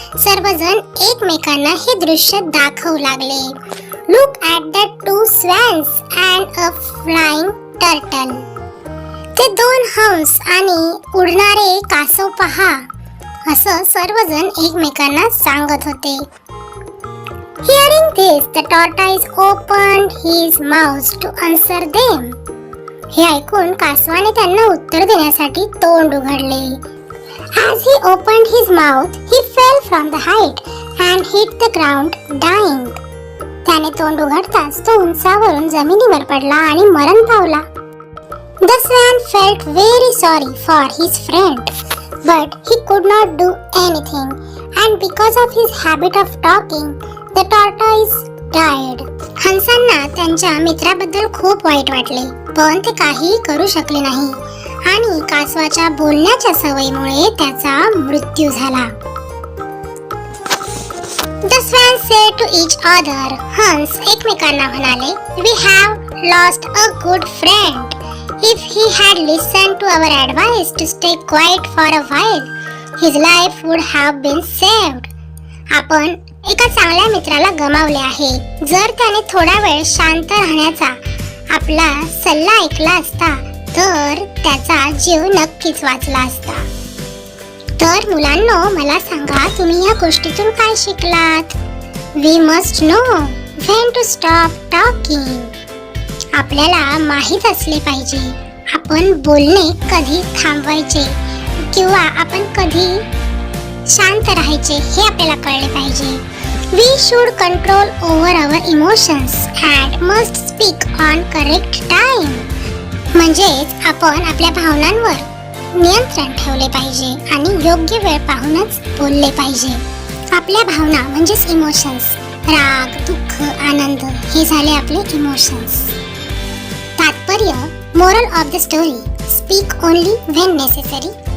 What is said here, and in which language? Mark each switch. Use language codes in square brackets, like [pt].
[mr] सर्वजण एकमेकांना हे दृश्य दाखवू लागले. [en] Look at the two swans and a flying turtle. [mr] ते दोन हंस आणि उडणारे कासव पहा, असं सर्वजण एकमेकांना सांगत होते. [en] Hearing this, the tortoise opened his mouth to answer them. [mr] हे ऐकून कासवाने त्यांना उत्तर देण्यासाठी तोंड उघडले. [en] As he opened his mouth, he fell from the height and hit the ground, dying. [mr] त्याने तोंड उघडताच तो उंचावरून जमिनीवर पडला आणि मरण पावला. [en] The swan felt very sorry for his friend, but he could not do anything, and because of his habit of talking, the tortoise died. [mr] हंसांना त्यांच्या मित्राबद्दल खूप वाईट वाटले, पण ते काहीही करू शकले नाही आणि कासवाच्या बोलण्याच्या सवयीमुळे त्याचा मृत्यू झाला. [en] The swans said to each other. [mr] हंस एकमेकांना म्हणाले, [en] We have lost a good friend. If he had listened to our advice to stay quiet for a while, his life would have been saved. [mr] आपण एका चांगल्या मित्राला गमावले आहे. जर त्याने थोडा वेळ शांत राहण्याचा आपला सल्ला ऐकला असता तर त्याचा जीव नक्कीच वाचला असता. तर मुलांनो, मला सांगा, तुम्ही या गोष्टीतून काय शिकलात? [en] We must know when to stop talking. [mr] आपल्याला माहित असले पाहिजे आपण बोलणे कधी थांबवायचे किंवा आपण कधी शांत राहायचे हे आपल्याला कळले पाहिजे. [en] We should control over our emotions and must speak on correct time. [mr] म्हणजेच आपण आपल्या भावनांवर नियंत्रण ठेवले पाहिजे आणि योग्य वेळ पाहूनच बोलले पाहिजे. आपल्या भावना म्हणजेच इमोशन्स राग, दुःख, आनंद हे झाले आपले इमोशन्स. [en] तात्पर्य, moral of the story, speak only when necessary.